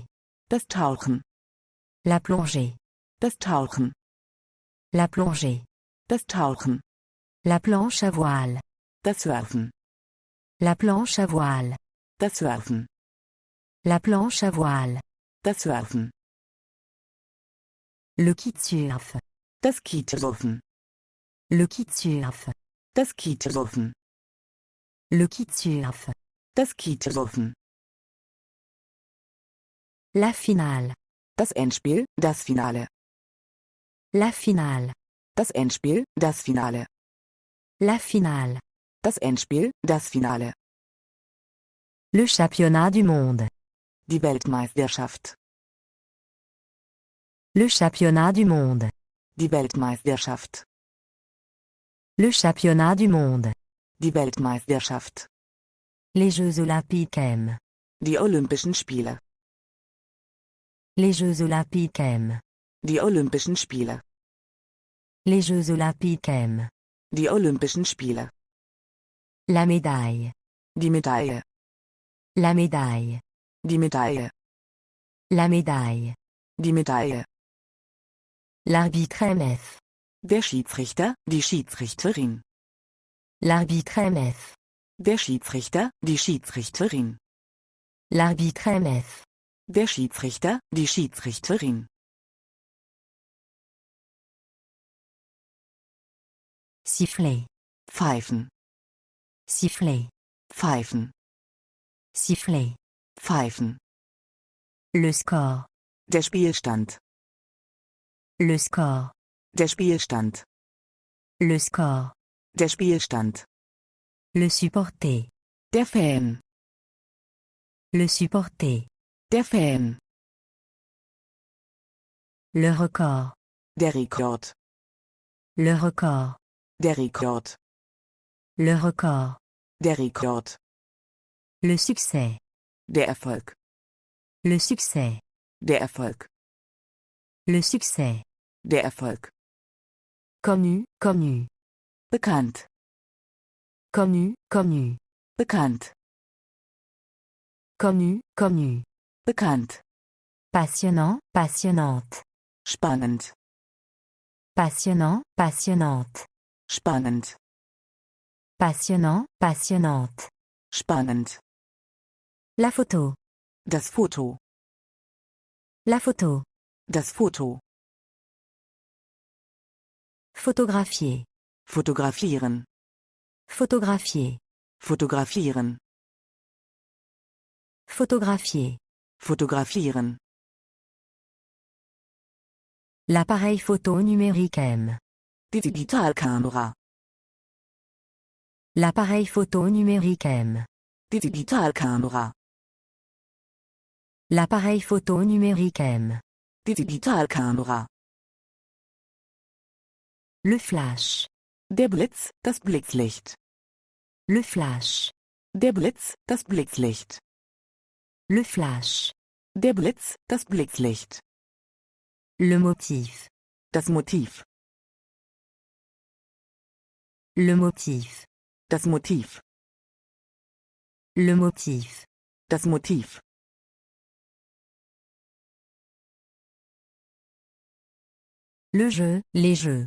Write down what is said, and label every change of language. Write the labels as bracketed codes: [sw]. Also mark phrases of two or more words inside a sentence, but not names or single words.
[de] Das Tauchen. [fr] La plongée. [de] Das Tauchen. [fr] La plongée. [de] Das Tauchen. [fr] La planche à voile. [de] Das Surfen. [fr] La planche à voile. [de] Das Surfen. [fr] La planche à voile. [de] Das Surfen. [fr] Le kitesurf. [de] Das Kitesurfen. [fr] Le kitesurf. [de] Das Kitesurfen. [fr] Le kitesurf. [de] Das Kitesurfen. [fr] La finale. [de] Das Endspiel, das Finale. [fr] La finale. [de] Das Endspiel, das Finale. [fr] La finale. [de] Das Endspiel, das Finale. [fr] Le championnat du monde. [de] Die Weltmeisterschaft. [fr] Le championnat du monde. [de] Die Weltmeisterschaft. [fr] Le championnat du monde. [de] Die Weltmeisterschaft. [fr] Les Jeux olympiques M. [de] Die Olympischen Spiele. [fr] Les Jeux olympiques M. [de] Die Olympischen Spiele. [fr] Les Jeux olympiques M. [de] Die Olympischen Spiele. [fr] La médaille. [de] Die Medaille. [fr] La médaille. [de] Die Medaille. [fr] La médaille. [de] Die Medaille. [fr] L'arbitre MF. [de] Der Schiedsrichter, die Schiedsrichterin. [fr] L'arbitre MF. [de] Der Schiedsrichter, die Schiedsrichterin. [fr] L'arbitre MF. [de] Der Schiedsrichter, die Schiedsrichterin. [fr] Siffler. [de] Pfeifen. [fr] Siffler. [de] Pfeifen. [fr] Siffler. [de] Pfeifen. [fr] Le score. [de] Der Spielstand. [fr] Le score. [de] Der Spielstand. [fr] Le score. [de] Der Spielstand. [fr] Le supporter. [de] Der Fan. [fr] Le supporter. [de] Der Fan. [fr] Le record. [de] Der Rekord. [fr] Le record. [de] Der Rekord. [fr] Le record. [de] Der Rekord. [fr] Le succès. [de] Der Erfolg. [fr] Le succès. [de] Der Erfolg. [fr] Le succès. [de] Der Erfolg. [fr] Connu, connu. [de] Bekannt. [fr] Connu, connu. [de] Bekannt. [fr] Connu, connu. [de] Bekannt. [fr] Passionnant, passionnante. [de] Spannend. [fr] Passionnant, passionnante. [de] Spannend. [fr] Passionnant, passionnante. [de] Spannend. [fr] La photo. [de] Das Foto. [fr] La photo. [de] Das Foto. [fr] Photographier. [de] Fotografieren. [fr] Photographier. [de] Fotografieren. [fr] Photographier. [de] Fotografieren. [fr] L'appareil photo numérique M. [de] Die Digitalkamera. [fr] L'appareil photo numérique M. [de] Die Digitalkamera. [fr] L'appareil photo numérique M. [de] Die Digitalkamera. [fr] Le flash. [de] Der Blitz, das Blitzlicht. [fr] Le flash. [de] Der Blitz, das Blitzlicht. [fr] Le flash. [de] Der Blitz, das Blitzlicht. [fr] Le motif. [de] Das Motiv. [fr] Le motif. [de] Das Motiv. [fr] Le motif. [de] Das Motiv. [fr] Le jeu, les jeux.